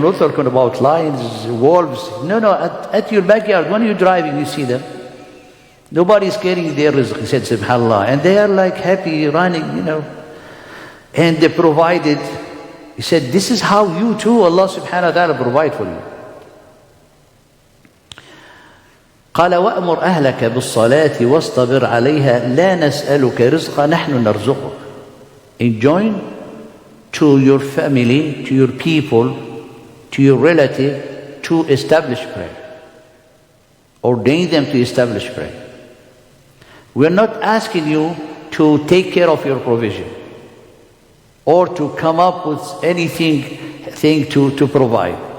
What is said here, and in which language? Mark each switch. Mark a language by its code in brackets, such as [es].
[en] Not talking about lions, wolves. No, at your backyard, when you're driving, you see them. Nobody is carrying their rizq, he said, subhanAllah. And they are like happy, running, And they provided. He said, this is how you too, Allah subhanahu wa ta'ala provide for you. [ar] قال وأمر أهلك بالصلاة واصطبر عليها لا نسألك رزقا نحن نرزقك. [en] Enjoin to your family, to your people, to your relative, to establish prayer. Ordain them to establish prayer. We are not asking you to take care of your provision or to come up with anything to provide.